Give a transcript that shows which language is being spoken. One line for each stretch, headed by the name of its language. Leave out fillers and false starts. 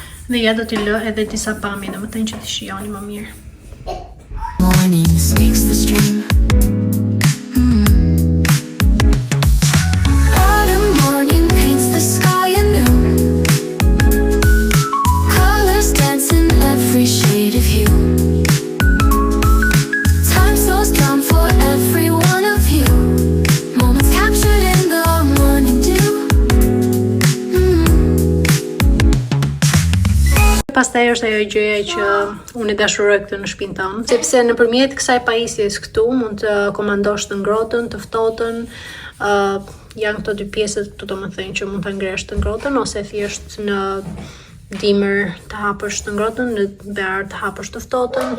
Albanian: Dhe ja do t'i lë edhe disa pamje, domethënë që t'i shijoni më mirë.
English: Morning speaks the stream. Autumn morning paints the sky anew. Colors dance in every shade of hue. Time slows down for every one of you. Moments captured in the morning dew.
Albanian: Pastaj është ajo gjëja që unë e dashuroj këtë në shtëpinë tonë, sepse nëpërmjet kësaj pajisjes këtu mund të komandosh të ngrohtën, të ftohtën, janë këto dy pjesët këtu domethënë që mund ta ngresh të ngrohtën ose thjesht në dimër të hapësh të ngrohtën, në verë të hapësh të ftohtën.